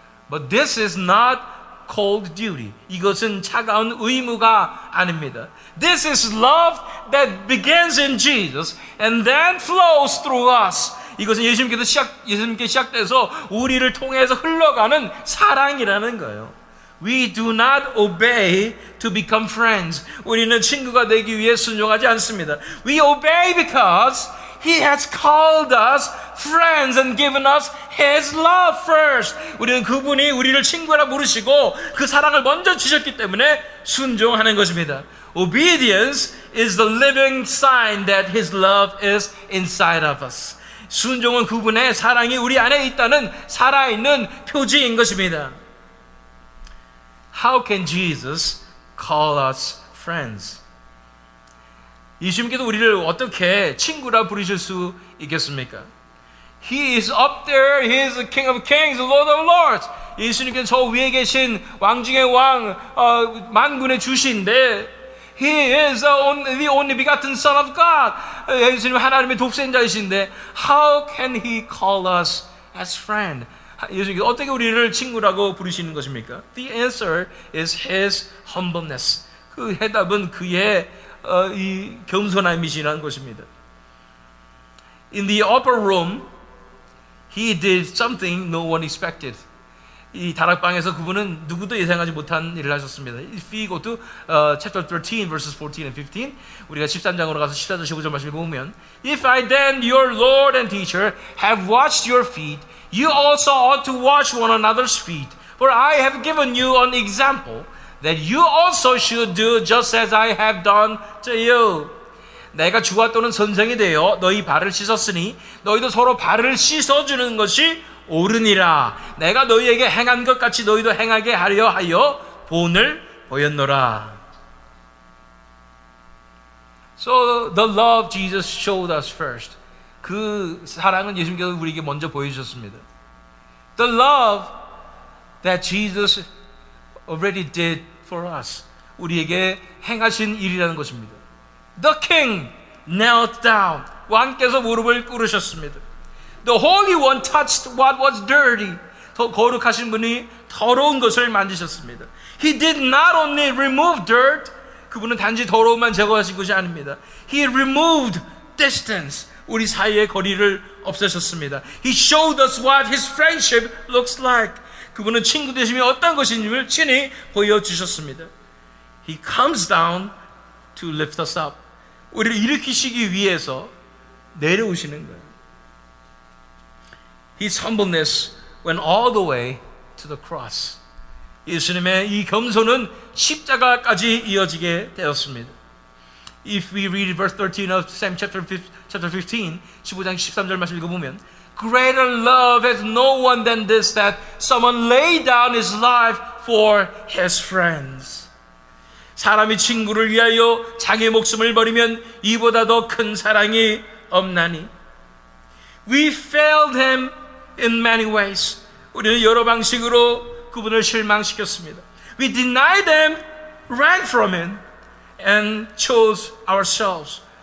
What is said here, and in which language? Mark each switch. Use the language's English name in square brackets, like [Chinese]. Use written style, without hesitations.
[English] But this is not cold duty. [Korean] 이것은 차가운 의무가 아닙니다. [English] This is love that begins in Jesus and then flows through us. [Korean] 이것은 예수님께 시작돼서 우리를 통해서 흘러가는 사랑이라는 거예요. [English] We do not obey to become friends. [Korean] 우리는 친구가 되기 위해 순종하지 않습니다. [English] We obey because He has called us friends and given us His love first. [Korean] 우리는 그분이 우리를 친구라 부르시고 그 사랑을 먼저 주셨기 때문에 순종하는 것입니다. [English] Obedience is the living sign that His love is inside of us. [Korean] 순종은 그분의 사랑이 우리 안에 있다는 살아있는 표지인 것입니다. [English] How can Jesus call us friends? [Korean] 예수님께서 우리를 어떻게 친구라 부르실 수 있겠습니까? [English] He is up there, He is the King of Kings, Lord of Lords. [Korean] 예수님께서 저 위에 계신 왕 중의 왕, 만군의 주신데 [English] He is the only begotten Son of God. [Korean] 예수님 하나님의 독생자이신데 [English] How can He call us as friend? [Korean] 예수님께서 어떻게 우리를 친구라고 부르시는 것입니까? [English] The answer is His humbleness. [Korean] 그 해답은 그의 이 겸손함이시라는 것입니다. [English] In the upper room, He did something no one expected. [Korean] 이 다락방에서 그분은 누구도 예상하지 못한 일을 하셨습니다. [English] If we go to chapter 13 verses 14 and 15, [Korean] 우리가 13장으로 가서 14절 15절 말씀을 보면, [English] If I then, your Lord and teacher, have washed your feet, you also ought to wash one another's feet. For I have given you an example that you also should do just as I have done to you. [Korean] 내가 주와 또는 선생이 되어 너희 발을 씻었으니 너희도 서로 발을 씻어주는 것이 옳으니라. 내가 너희에게 행한 것 같이 너희도 행하게 하려 하여 본을 보였노라. [English] So the love Jesus showed us first. [Korean] 그 사랑은 예수님께서 우리에게 먼저 보여주셨습니다. [English] The love that Jesus already did for us. [Korean] 우리에게 행하신 일이라는 것입니다. [English] The king knelt down. [Korean] 왕께서 무릎을 꿇으셨습니다. [English] The Holy One touched what was dirty. [Korean] 더 거룩하신 분이 더러운 것을 만지셨습니다. [English] He did not only remove dirt. [Korean] 그분은 단지 더러움만 제거하신 것이 아닙니다. [English] He removed distance. [Korean] 우리 사이의 거리를 없애셨습니다. [English] He showed us what His friendship looks like. [Korean] 그분은 친구 되심이 어떤 것인지를 친히 보여주셨습니다. [English] He comes down to lift us up. [Korean] 우리를 일으키시기 위해서 내려오시는 거예요. [English] His humbleness went all the way to the cross. [Korean] 예수님의 이 겸손은 십자가까지 이어지게 되었습니다. [English] If we read verse 13 of same chapter 15, [Korean] 15장 13절 말씀 읽어보면, [English] Greater love has no one than this, that someone lay down his life for his friends. [Korean] 사람이 친구를 위하여 자기의 목숨을 버리면 이보다 더 큰 사랑이 없나니. [English] We failed him in many ways. [Korean] 우리는 여러 방식으로 그분을 실망시켰습니다. [English] We denied him, ran from him, and chose ourselves.